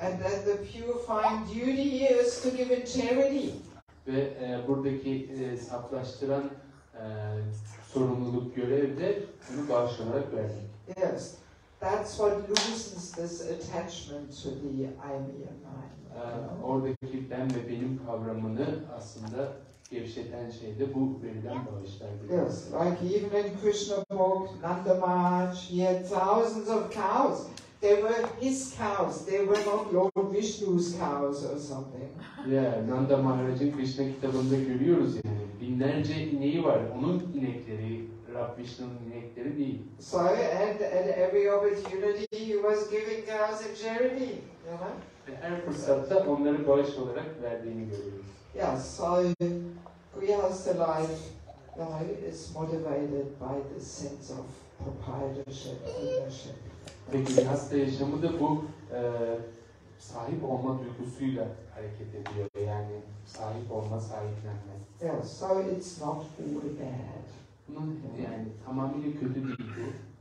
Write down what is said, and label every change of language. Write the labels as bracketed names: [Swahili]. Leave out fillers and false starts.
[English] And then the purifying duty is to give in charity. [Turkish] Ve buradaki saflaştıran sorumluluk görev de bunu bağış olarak vermek. [English] Yes, that's what loosens this attachment to the I, me and mine. [Turkish] Oradaki ben ve benim kavramını aslında gevşeten şey de bu verilen bağışlar. [English] Yes, like even in Krishna book, Nanda Maharaj, he had thousands of cows they were his cows. They were not Lord Vishnu's cows or something. [Turkish] Yeah, Nanda Maharaj'ın Krishna kitabında görüyoruz yani. Binlerce ineği var. Onun inekleri, Rab Vishnu'nun inekleri değil. [English] So, and at every opportunity he was giving cows in charity, you know? [Turkish] Ve her fırsatta onları bağış olarak verdiğini görüyoruz. [English] Yeah, so Grihastha life, you know, is motivated by the sense of proprietorship, ownership. [Turkish] Ve Grihastha yaşamı da bu sahip olma duygusuyla hareket ediyor. Yani sahip olma, sahiplenme. [English] Yeah, so it's not all bad. [Turkish] Bunun yani tamamıyla kötü değil bu.